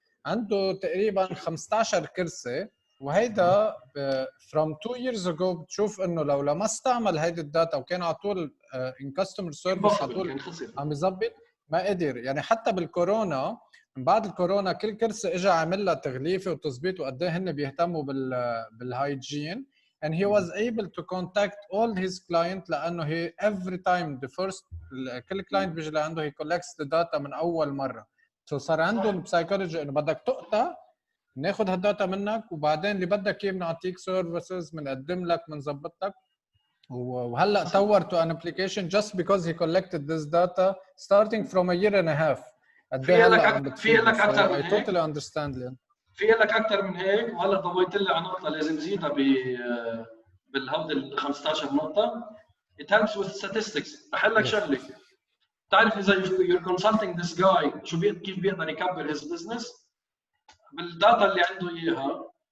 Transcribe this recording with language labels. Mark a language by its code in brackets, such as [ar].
[ar] عنده تقريبا 15 كرسي، وهيدا [en] from 2 years ago [ar] بتشوف انه لو لما استعمل هيدي الداتا وكان على طول ان كاستمر سيرفيس على طول عم يظبط، ما قدر يعني. حتى بالكورونا، من بعد الكورونا كل كرسي اجى عامل لها تغليفه وتظبيط وقد ايه هن بيهتموا بالهايجين. [en] and he was able to contact all his clients [ar] لانه [en] he every time the first [ar] كل كلاينت بيجي لعنده [en] he collects the data [ar] من اول مره. so صار عندهم بسايكولوجي انه بدك تقطع ناخذ هالداتا منك وبعدين اللي بدك اياه بنعطيك سيرفيسز بنقدم لك بنظبط لك. وهلا طور [en] to an application just because he collected this data starting from a year and a half. [ar] قد ايه هلا عم بتفيد. في لك اكثر من [en] I [ar] هيك. [en] totally understand لين. [ar] في لك اكثر من هيك. وهلا ضويت لي على نقطه لازم زيدها بالهود ال 15 نقطه. [en] It helps with statistics. [ar] رح اقول لك شغله. بتعرف اذا [en] you're consulting this guy [ar] شو كيف بيقدر يكبر [en] his business [ar] بالداتا اللي عنده اياها.